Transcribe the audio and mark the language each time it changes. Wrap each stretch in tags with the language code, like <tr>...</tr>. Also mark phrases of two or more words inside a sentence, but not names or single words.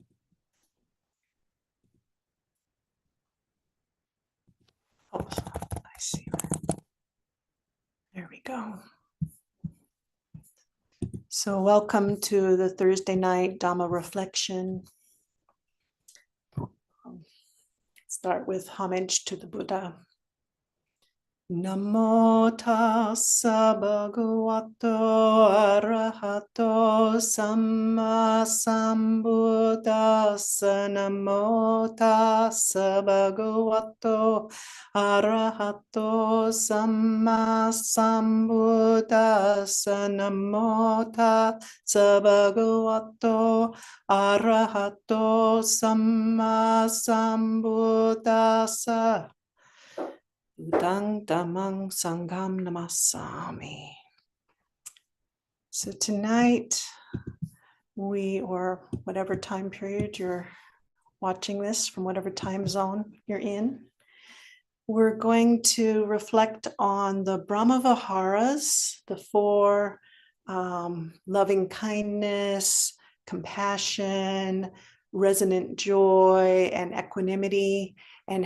<en>Oh, I see. There we go. So welcome to the Thursday night Dhamma reflection. Start with homage to the Buddha.</en> <pi>Namo tassa bhagavato arahato samma sambuddhassa. Namo tassa bhagavato arahato samma sambuddhassa. Namo tassa bhagavato arahato samma sambuddhassa. Budang Dhammang Sangham Namasami.</pi> <en>So tonight, or whatever time period you're watching this, from whatever time zone you're in, we're going to reflect on the Brahmaviharas, the four loving kindness, compassion, resonant joy, and equanimity, and</en>